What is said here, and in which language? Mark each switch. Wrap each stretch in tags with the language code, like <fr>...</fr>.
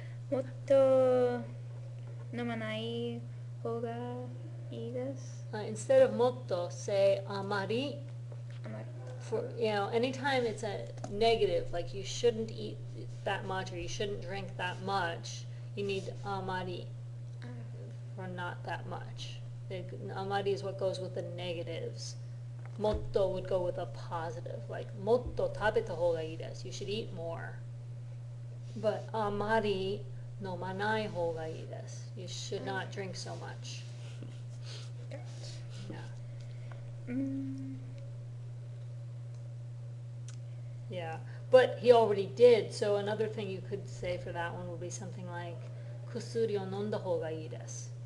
<ja>もっと飲まない方がいいです。</ja> <en>Instead of もっと say あまり。</en> <ja>あまり。</ja> <en>For anytime it's a negative, like you shouldn't eat that much or you shouldn't drink that much, you need あまり for not that much. あまり is what goes with the negatives. もっと would go with a positive, like もっと食べた方がいいです。 You should eat more.</en> <ja>But あまり飲まない方がいいです。</ja> <en>You should not drink so much. Yeah. Yeah, but he already did, so another thing you could say for that one would be something like 薬を飲んだ方がいいです。</en>